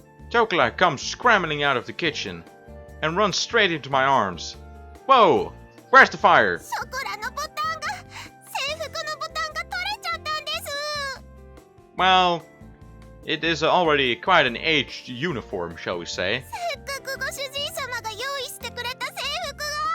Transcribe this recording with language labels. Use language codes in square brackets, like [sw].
[en] Chocolate comes scrambling out of the kitchen and runs straight into my arms. Whoa! Where's the fire? [ja] ショコラのボタンが、制服のボタンが取れちゃったんです。 [en] Well, it is already quite an aged uniform, shall we say. [ja] せっかくご主人様が用意してくれた制服が。